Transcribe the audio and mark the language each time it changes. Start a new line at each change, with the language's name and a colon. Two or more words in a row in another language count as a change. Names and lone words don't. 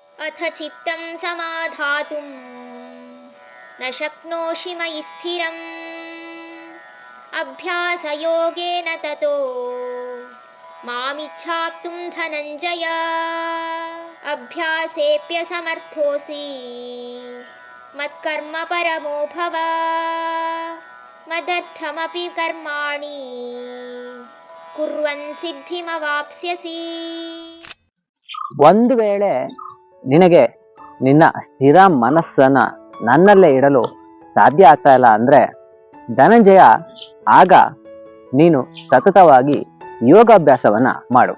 Sanskrit: ಅಥ ಚಿತ್ತಂ ಸಮಾಧಾತುಂ ನ ಶಕ್ನೋಷಿ ಮಯಿ ಸ್ಥಿರಂ ಅಭ್ಯಾಸಯೋಗೇನ ತತೋ ಮಾಮಿಚ್ಛಾಪ್ತುಂ ಧನಂಜಯ ಅಭ್ಯಾಸೇಪ್ಯಸಮರ್ಥೋಸಿ ಮತ್ಕರ್ಮ ಪರಮೋ ಭವ ಮದರ್ಥಮಪಿ ಕರ್ಮಾಣಿ ಕುರ್ವನ್ ಸಿದ್ಧಿಮವಾಪ್ಸ್ಯಸಿ.
Kannada: ಒಂದು ವೇಳೆ ನಿನಗೆ ನಿನ್ನ ಸ್ಥಿರ ಮನಸ್ಸನ್ನ ನನ್ನಲ್ಲೇ ಇಡಲು ಸಾಧ್ಯ ಆಗ್ತಾ ಇಲ್ಲ ಅಂದ್ರೆ ಧನಂಜಯ, ಆಗ ನೀನು ಸತತವಾಗಿ ಯೋಗಾಭ್ಯಾಸವನ್ನ ಮಾಡು.